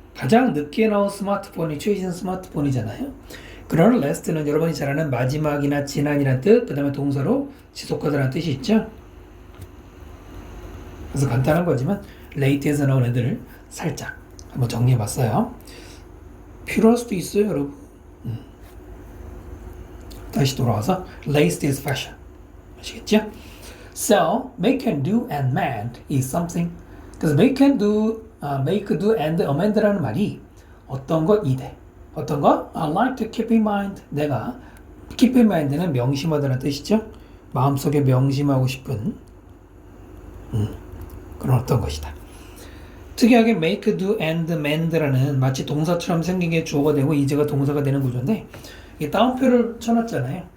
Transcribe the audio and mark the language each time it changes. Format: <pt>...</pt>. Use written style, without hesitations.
<ko>가장 늦게 나온 스마트폰이 최신 스마트폰이잖아요. 그러나 last는 여러분이 잘 아는 마지막이나 지난이라는 뜻, 그 다음에 동사로 지속하다라는 뜻이 있죠. 그래서 간단한 거지만 late에서 나온 애들을 살짝 한번 정리해봤어요. 필요할 수도 있어요, 여러분. 다시 돌아와서 latest fashion 아시겠죠?</ko> <en>So make and do and mend is something.</en> <ko>그래서</ko> <en>make do and amend</en> <ko>라는 말이 어떤 것 이대 어떤 것</ko> <en>I like to keep in mind.</en> <ko>내가</ko> <en>keep in mind</en> <ko>는 명심하다는 뜻이죠. 마음속에 명심하고 싶은 그런 어떤 것이다. 특이하게 make do and mend라는 마치 동사처럼 생긴 게 주어가 되고 이제가 동사가 되는 구조인데 이 따옴표를 쳐놨잖아요.</ko>